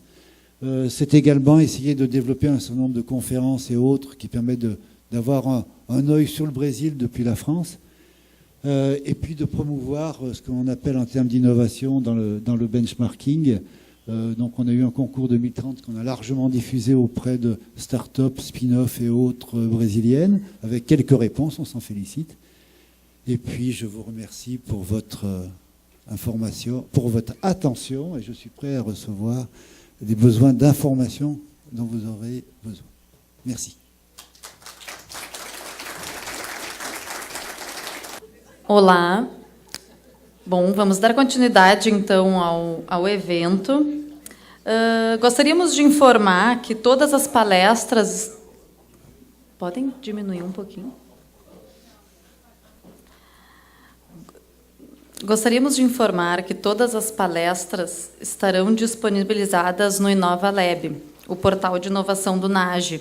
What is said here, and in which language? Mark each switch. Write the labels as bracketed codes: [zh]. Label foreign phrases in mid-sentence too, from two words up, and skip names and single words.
[fr] C'est également essayer de développer un certain nombre de conférences et autres qui permettent d'avoir un œil sur le Brésil depuis la France. Et puis de promouvoir ce qu'on appelle en termes d'innovation dans le benchmarking. Donc on a eu un concours 2030 qu'on a largement diffusé auprès de start-up, spin-off et autres brésiliennes, avec quelques réponses, on s'en félicite. Et puis je vous remercie pour votre information, pour votre attention, et je suis prêt à recevoir des besoins d'information dont vous aurez besoin. Merci. [pt] Olá. Bom, vamos dar continuidade então ao evento. Gostaríamos de informar que todas as palestras... Podem diminuir um pouquinho? Gostaríamos de informar que todas as palestras estarão disponibilizadas no Inova Lab, o portal de inovação do NAGE.